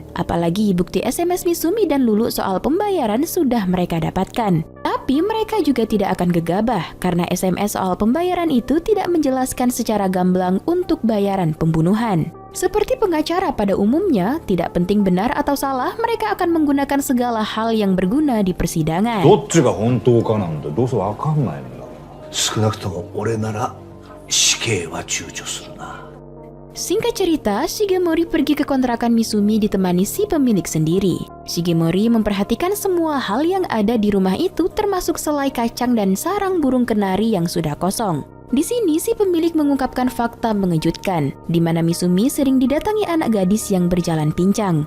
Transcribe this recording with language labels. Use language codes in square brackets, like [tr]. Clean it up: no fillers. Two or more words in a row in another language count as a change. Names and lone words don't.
[id] Apalagi bukti SMS Misumi dan Lulu soal pembayaran sudah mereka dapatkan. Tapi mereka juga tidak akan gegabah karena SMS soal pembayaran itu tidak menjelaskan secara gamblang untuk bayaran pembunuhan. Seperti pengacara pada umumnya, tidak penting benar atau salah, mereka akan menggunakan segala hal yang berguna di persidangan. [ja] どっちが本当かなんてどうせわかんないのよ。少なくとも俺なら死刑は躊躇するな。 [id] Singkat cerita, Shigemori pergi ke kontrakan Misumi ditemani si pemilik sendiri. Shigemori memperhatikan semua hal yang ada di rumah itu termasuk selai kacang dan sarang burung kenari yang sudah kosong. Di sini si pemilik mengungkapkan fakta mengejutkan, di mana Misumi sering didatangi anak gadis yang berjalan pincang.